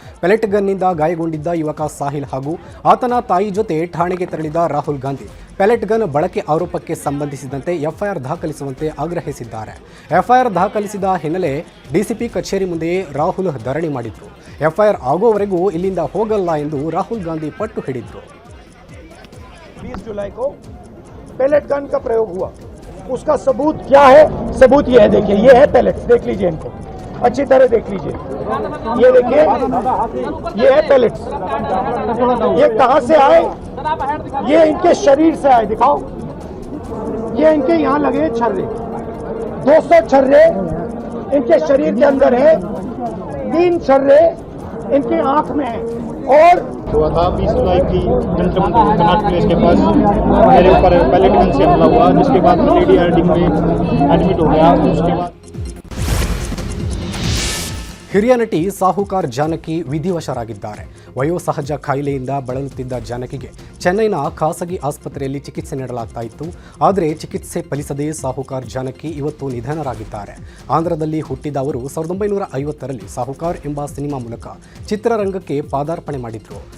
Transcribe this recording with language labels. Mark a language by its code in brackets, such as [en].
[kn] Pellet ಗನ್ನಿಂದ ಗಾಯಗೊಂಡಿದ್ದ ಯುವಕ ಸಾಹಿಲ್ ಹಾಗೂ ಆತನ ತಾಯಿ ಜೊತೆ ಠಾಣೆಗೆ ತೆರಳಿದ ರಾಹುಲ್ ಗಾಂಧಿ ಪೆಲೆಟ್ ಗನ್ ಬಳಕೆ ಆರೋಪಕ್ಕೆ ಸಂಬಂಧಿಸಿದಂತೆ ಎಫ್ಐಆರ್ ದಾಖಲಿಸುವಂತೆ ಆಗ್ರಹಿಸಿದ್ದಾರೆ. ಎಫ್ಐಆರ್ ದಾಖಲಿಸಿದ ಹಿನ್ನೆಲೆ ಡಿಸಿಪಿ ಕಚೇರಿ ಮುಂದೆಯೇ ರಾಹುಲ್ ಧರಣಿ ಮಾಡಿದ್ರು. ಎಫ್ಐಆರ್ ಆಗೋವರೆಗೂ ಇಲ್ಲಿಂದ ಹೋಗಲ್ಲ ಎಂದು ರಾಹುಲ್ ಗಾಂಧಿ ಪಟ್ಟು ಹಿಡಿದ್ರು. [hi] 20 जुलाई को पैलेट गन का प्रयोग हुआ, उसका सबूत क्या है? सबूत ये है, देखिए ये है पैलेट्स, देख लीजिए इनको अच्छी तरह देख लीजिए, ये देखिए ये है पैलेट्स, ये कहां से आए? ये इनके शरीर से आए, दिखाओ, ये इनके यहाँ लगे छर्रे, 200 छर्रे इनके शरीर के अंदर है, 3 छर्रे इनकी आंख में है। और 20 जुलाई की जंतर मंतर कनाट प्लेस के पास मेरे ऊपर पैलेट गन से हमला हुआ, जिसके बाद मैं लेडी आरडी में एडमिट हो गया। उसके बाद [kn] ಹಿರಿಯ ನಟಿ ಸಾಹುಕಾರ್ ಜಾನಕಿ ವಿಧಿವಶರಾಗಿದ್ದಾರೆ. ವಯೋಸಹಜ ಕಾಯಿಲೆಯಿಂದ ಬಳಲುತ್ತಿದ್ದ ಜಾನಕಿಗೆ ಚೆನ್ನೈನ ಖಾಸಗಿ ಆಸ್ಪತ್ರೆಯಲ್ಲಿ ಚಿಕಿತ್ಸೆ ನೀಡಲಾಗ್ತಾ ಇತ್ತು. ಆದರೆ ಚಿಕಿತ್ಸೆ ಫಲಿಸದೆ ಸಾಹುಕಾರ್ ಜಾನಕಿ ಇವತ್ತು ನಿಧನರಾಗಿದ್ದಾರೆ. ಆಂಧ್ರದಲ್ಲಿ ಹುಟ್ಟಿದ ಅವರು 1950ರಲ್ಲಿ ಸಾಹುಕಾರ್ ಎಂಬ ಸಿನಿಮಾ ಮೂಲಕ ಚಿತ್ರರಂಗಕ್ಕೆ ಪಾದಾರ್ಪಣೆ ಮಾಡಿದ್ರು.